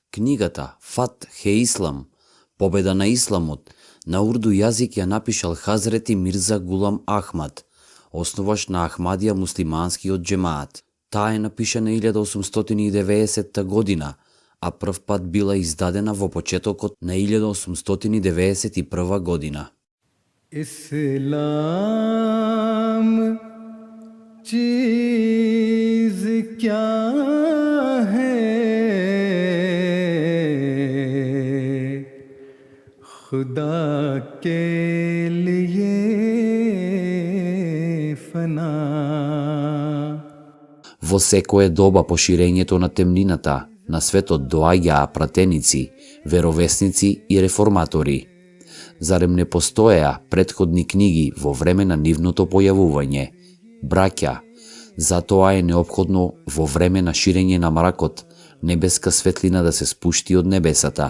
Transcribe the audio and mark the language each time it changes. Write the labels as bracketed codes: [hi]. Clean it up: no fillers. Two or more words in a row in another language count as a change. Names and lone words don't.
[mk] Книгата Фат Хе Ислам, Победа на Исламот, на урду јазик ја напишал Хазрети Мирза Гулам Ахмад, основаш на Ахмадија муслиманскиот џемаат. Таа е напишана 1890 година, а прв пат била издадена во почетокот на 1891 година. [ur] اسلام چیز کیا ہے، خدا کے لیے فنا. [mk] Во секое доба по ширењето на темнината на светот доаѓаа пратеници, веровесници и реформатори. Зарем не постоеа претходни книги во време на нивното појавување? Браќа, затоа е неопходно во време на ширење на мракот небеска светлина да се спушти од небесата.